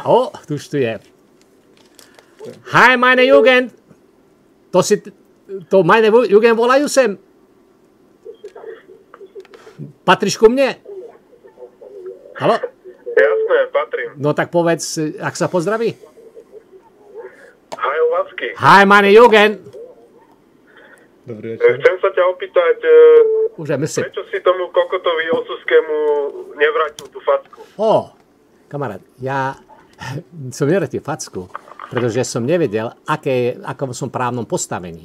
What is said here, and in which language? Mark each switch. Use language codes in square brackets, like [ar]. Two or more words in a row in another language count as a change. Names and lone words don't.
[sk] Tu je. Hi, [de] meine Jugend. [sk] To [de] meine Jugend [sk] volajú sem. Patríš ku mne? Haló? Jasné, patrím. No tak povedz, ak sa pozdraví. Hi, Lasky. [de] Hi, meine Jugend. [sk] Dobrý večer. Chcem sa ťa opýtať, prečo si tomu kokotovi Osuskému nevrátil tú facku? Kamarát, ja som nevrátil facku, pretože som nevedel, akom som právnom postavení.